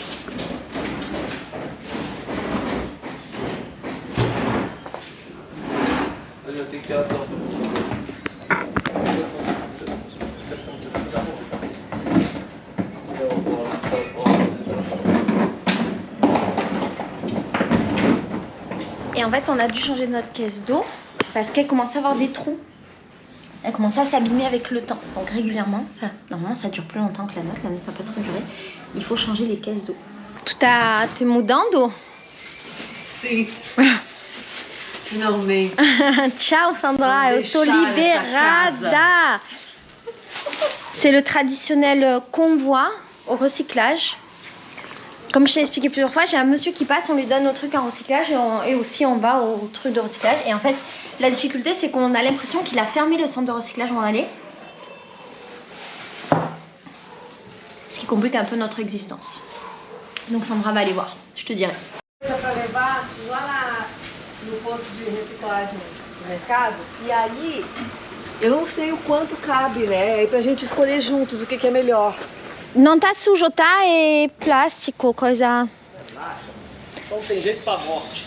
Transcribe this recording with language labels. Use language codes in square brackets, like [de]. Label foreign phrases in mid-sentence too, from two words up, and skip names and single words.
[fr] Et en fait, on a dû changer notre caisse d'eau parce qu'elle commence à avoir des trous. Elle commence à s'abîmer avec le temps. Donc régulièrement, enfin, normalement ça dure plus longtemps que la nôtre va pas trop durer. Il faut changer les caisses d'eau. [pt] Tu t'es mudando? Sim. Finalmente. Ciao Sandra, eu tô liberada. [fr] C'est le traditionnel convoi au recyclage. Comme je t'ai expliqué plusieurs fois, j'ai un monsieur qui passe, on lui donne nos trucs en recyclage et aussi on va au truc de recyclage. Et en fait, la difficulté, c'est qu'on a l'impression qu'il a fermé le centre de recyclage où on allait. Ce qui complique un peu notre existence. Donc Sandra va aller voir, je te dirai. [pt] Para levar lá no posto de reciclagem do mercado. E aí, eu não sei o quanto cabe, né? Aí pra gente escolher juntos o que é melhor. Não tá sujo, tá? É plástico, coisa. Então tem jeito pra morte.